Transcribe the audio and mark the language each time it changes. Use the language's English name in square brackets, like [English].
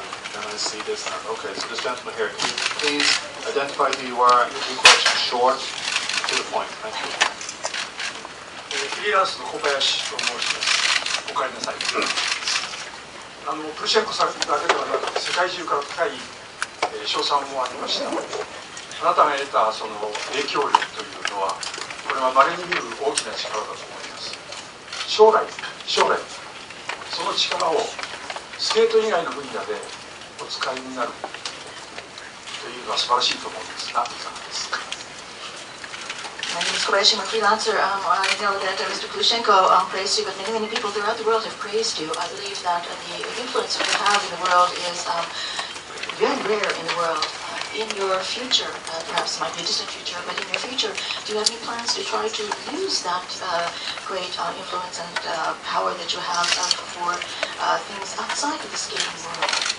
[English] Then I see this hand. Okay, so this gentleman here. Can you please identify who you are and keep your questions short? to the point. Thank you. [Japanese] フリーランスの小林と申します。おかえりなさい。プルシェンコさんだけではなく世界中から高い称賛もありました。あなたが得たその影響力というのは、これは稀に見る大きな力だと思います。将来その力をスケート以外の分野でお使いになるというのは素晴らしいと思うんですが、いかがですか。 [English] My name is Kobayashi, I'm a freelancer. I know that Mr. Plushenko praised you, but many people throughout the world have praised you. I believe that the influence you have in the world is very rare in the world. In your future, perhaps it might be a distant future, but in your future, do you have any plans to try to use that great influence and power that you have for things outside of the skating world?